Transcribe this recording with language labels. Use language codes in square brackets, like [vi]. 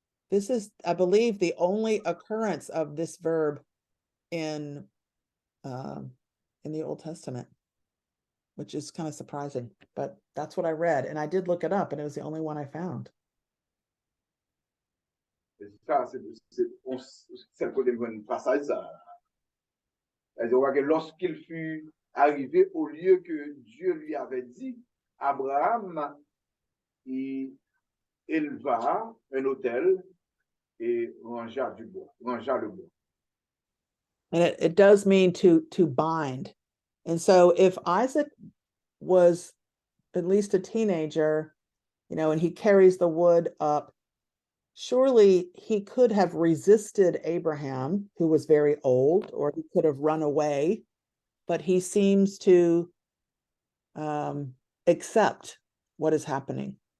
[en] This is, I believe, the only occurrence of this verb in the Old Testament, which is kind of surprising, but that's what I read. And I did look it up, and it was the only one I found. [fr] C'est le côté de passage, ça. On voit que lorsqu'il fut arrivé au lieu que Dieu lui avait dit, Abraham, il éleva un autel et rangea le bois. [en] And it does mean to bind. And so if Isaac was at least a teenager, and he carries the wood up, surely he could have resisted Abraham, who was very old, or he could have run away, but he seems to accept what is happening.